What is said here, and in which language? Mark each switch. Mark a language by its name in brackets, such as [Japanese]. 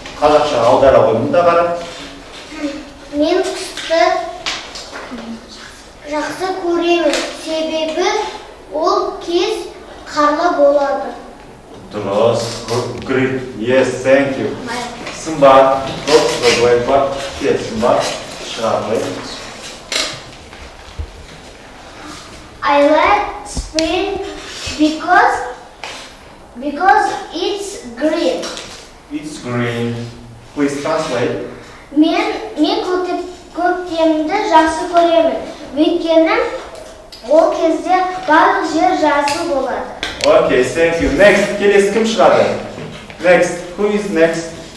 [Kazakh] Қазақша аудара қойдым да қарап. Мен қысты жақсы көремін, себебі ол кез қарлы болады. Дұрыс, [English] great, yes, thank you. [Kazakh] Сымбат, дұрыс, былай кет, сымбат, шығармай. [English] I like spring because it's green. It's green. Please translate. [Kazakh] Мен көктемді жақсы көремін, өйткені ол кезде барлық жер жасыл болады. [English] Okay, thank you. Next, [Kazakh] келесі кім шығады? [English] Next, who is next?